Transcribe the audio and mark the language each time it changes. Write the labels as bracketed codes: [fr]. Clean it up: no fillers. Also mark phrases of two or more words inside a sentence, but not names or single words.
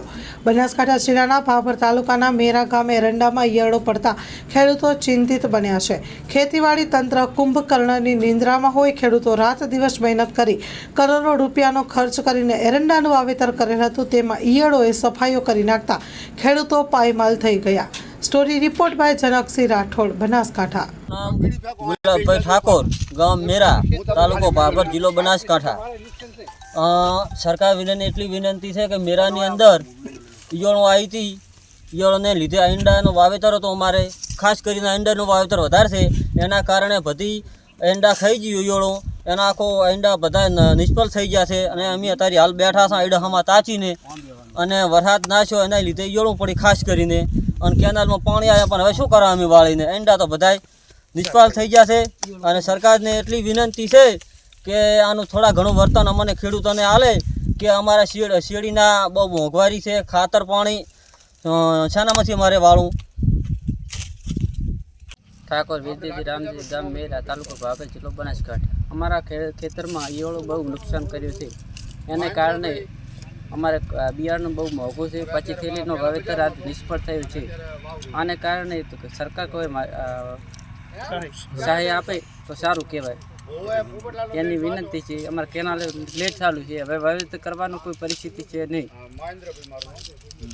[gu] બનાસકાંઠા જિલ્લાના ભાભર તાલુકાના મેરા ગામે એરંડામાં ઈયળો પડતા ખેડૂતો ચિંતિત બન્યા છે। ખેતીવાડી તંત્ર કુંભકર્ણની નિંદ્રામાં હોય। ખેડૂતો રાત દિવસ મહેનત કરી કરોડો રૂપિયાનો ખર્ચ કરીને એરંડાનું વાવેતર કરેલ હતું, તેમાં ઈયળોએ સફાઈઓ કરી નાખતા ખેડૂતો પાયમાલ થઈ ગયા। [en] Story report by जनकसिंह राठौड़, बनासकांठा। [gu] ગુલાબભાઈ ઠાકુર, ગામ મેરા, તાલુકો ભાભર, જિલો બનાસકાંઠા। સરકાર વિનંતી એટલી વિનંતી છે કે મેરાની અંદર ઈયળો આઈ થી। ઈયળોને લીધે ઈંડાનો વાવેતર હતો અમારે, ખાસ કરીને ઈંડાનું વાવેતર વધારે છે, એના કારણે બધી ઈંડા ખાઈ ગયો ઈયળો। એના આખો ઈંડા બધા નિષ્ફળ થઈ ગયા છે અને અમે અત્યારે હાલ બેઠા છે ઈંડામાં તાચીને અને વરસાદ નાશ્યો એના લીધે ઈયળો પડી ખાસ કરીને અને કેનાલ માં પાણી આયા પણ હવે શું કરા અમે વાળીને ઈંડા તો બધાય નિષ્ફળ થઈ ગયા છે। અને સરકારને એટલી વિનંતી છે કે આનું થોડા ઘણું વર્તન અમને ખેડૂતોને આલે કે અમારા શેડીના બહુ મોંઘવારી છે, ખાતર પાણી શાનામાંથી અમારે વાળું। ઠાકુર વિદ્યુત રામજી, ગામ મેરા, તાલુકો ભાભર, જિલ્લો બનાસકાંઠા। અમારા ખેતર માં ઈયળો બહુ નુકસાન કર્યું છે, એને કારણે અમારે બિયારણ બહુ મોંઘું છે, પછી થેલીનો વાવેતર આજ નિષ્ફળ થયું છે। આને કારણે સરકાર કોઈ સહાય આપે તો સારું કહેવાય, એની વિનંતી છે। અમારે કેનાલ લેટ ચાલુ છે, હવે વાવેતર કરવાનો કોઈ પરિસ્થિતિ છે નહીં।